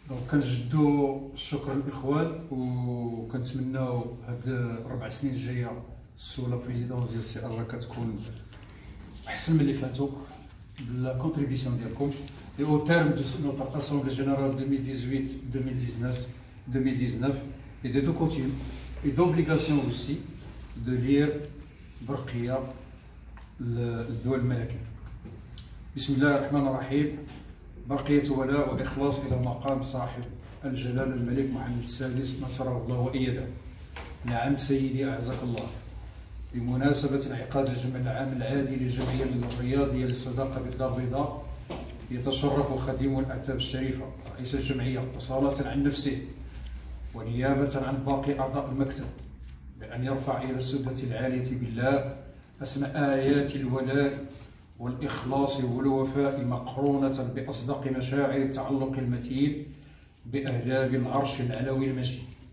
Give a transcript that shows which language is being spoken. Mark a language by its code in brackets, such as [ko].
[ar] كنجدوا الشكر للاخوان، وكنتمناو هاد 4 سنين الجايه سو لا بريزيدونس ديال السي أرجا كتكون احسن من اللي فاتوا بلا كونتريبيسيون ديالكم. [fr] Et au terme de notre Assemblée Générale 2018-2019 et de coutume et d'obligation aussi de lire [ar] برقية الدول الملكية. بسم الله الرحمن الرحيم. برقية ولاء وإخلاص إلى مقام صاحب الجلالة الملك محمد السادس نصره الله وأيده. نعم سيدي أعزك الله. بمناسبة انعقاد الجمع العام العادي للجمعية الرياضية للصداقة بالدار البيضاء، يتشرف خديم الأعتاب الشريفة رئيس الجمعية وصالة عن نفسه ونيابة عن باقي أعضاء المكتب بأن يرفع إلى السدة العالية بالله أسماء آيات الولاء والإخلاص والوفاء مقرونة بأصدق مشاعر التعلق المتين بأهلاب العرش العلوي المجيد.